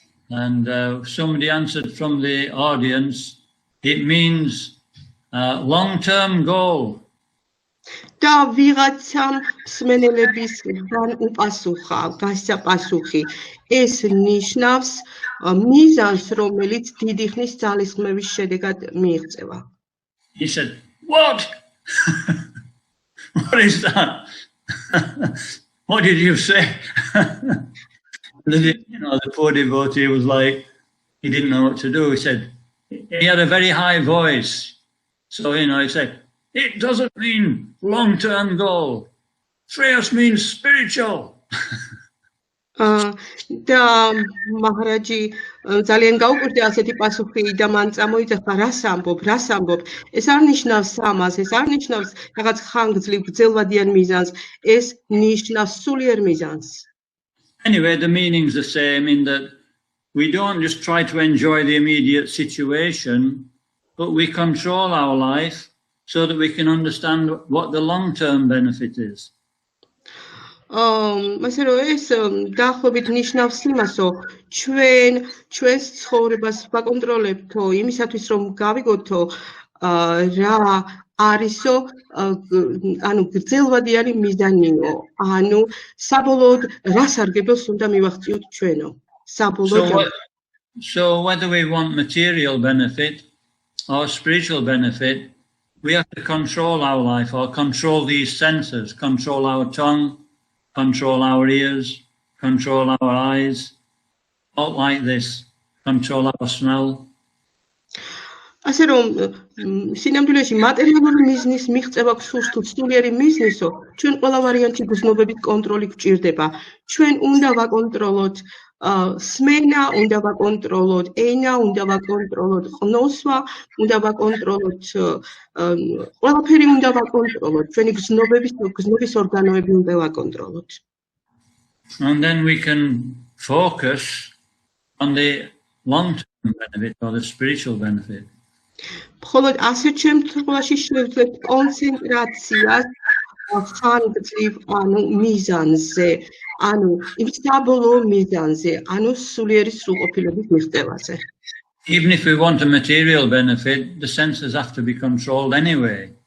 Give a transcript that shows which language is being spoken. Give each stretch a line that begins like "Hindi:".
English: And somebody answered from the audience, it means long-term goal.
Georgian: და ვიღაცამ მსმენელებისგან უპასუხა, გასაპასუხი, ეს ნიშნავს მიზანს, რომელიც დიდი ხნის ძალისხმევის შედეგად მიიღწევა.
English: He said, what? What is that? What did you say? The poor devotee was like, he didn't know what to do. He said, he had a very high voice. So, he said, it doesn't mean long-term goal. Shreyas means spiritual.
Georgian: და მაჰარაჯი ძალიან გაუკვირდა ასეთი პასუხი და მან წამოიძახა, რას ამბობ? ეს არ ნიშნავს სამას, ეს არ ნიშნავს რაღაც ხანგრძლივ გრძელვადიან მიზანს, ეს ნიშნავს სულიერ მიზანს.
English: Anyway, the meaning's the same in that we don't just try to enjoy the immediate situation, but we control our life so that we can understand what the long-term benefit is.
Georgian: ასე რომ ეს დაახლოებით ნიშნავს იმასო, ჩვენს ცხოვრებას ვაკონტროლებთო იმისათვის რომ გავიგოთო რა არისო, ანუ გრძელვადიანი მიზანიო, ანუ საბოლოოდ რა სარგებელს უნდა მივაღწიოთ ჩვენო, საბოლოოდ.
English: So whether we want material benefit or spiritual benefit, we have to control our life or control these senses, control our tongue, control our ears, control our eyes, all like this, control our smell.
Georgian: ასე რომ სინამდვილეში მატერიალური მიზნის მიღწევა გსურს თუ სულიერი მიზნისო, ჩვენ ყველა ვარიანტში გრძნობებით კონტროლი გვჭირდება. ჩვენ უნდა ვაკონტროლოთ სმენა, უნდა ვაკონტროლოთ ენა, უნდა ვაკონტროლოთ ყნოსვა, უნდა ვაკონტროლოთ ყველაფერი უნდა ვაკონტროლოთ. ჩვენი გზნობის ორგანოები უნდა ვაკონტროლოთ.
English: And then we can focus on the long-term benefit or the spiritual benefit.
Georgian: მხოლოდ ასეთ შემთხვევაში შევძლებთ კონცენტრაციას ხანგრძლივ ანუ მიზანზე, ანუ იმ საბოლოო მიზანზე, ანუ სულიერი სრულყოფილების მიღწევაზე.
English: Even if we want a material benefit, the senses have to be controlled anyway.